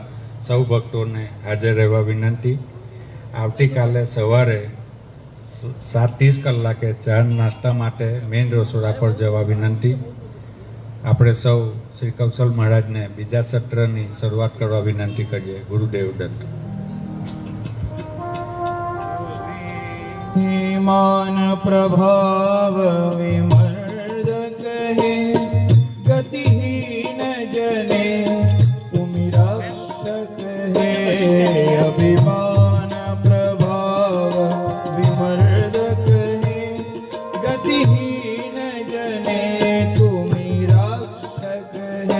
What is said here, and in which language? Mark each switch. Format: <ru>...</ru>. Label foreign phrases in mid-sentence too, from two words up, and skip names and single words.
<gu>સૌ ભક્તોને હાજર રહેવા વિનંતી. આવતીકાલે સવારે 7:30 કલાકે ચા નાસ્તા માટે મેઇન રસોડા પર જવા વિનંતી. આપણે સૌ શ્રી કૌશલ મહારાજને બીજા સત્રની શરૂઆત કરવા વિનંતી કરીએ. ગુરુદેવ દત્ત.</gu> <hi>मान प्रभाव विमर्दक है गतिहीन जने तुम रक्षक है अभिमान प्रभाव विमर्दक है गतिहीन जने तुम रक्षक है</hi>